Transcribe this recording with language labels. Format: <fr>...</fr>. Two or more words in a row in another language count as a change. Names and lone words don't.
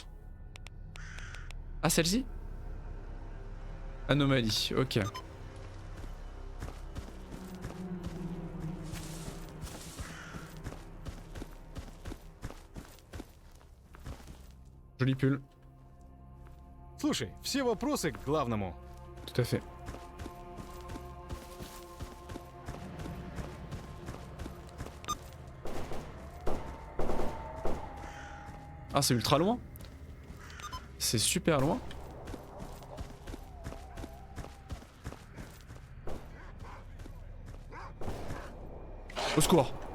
<fr>Ah celle-ci? Anomalie, ok. Joli pull.</fr> <ru>Слушай, все вопросы к главному.</ru> <fr>Tout à fait. Ah c'est ultra loin. C'est super loin. Au secours.</fr>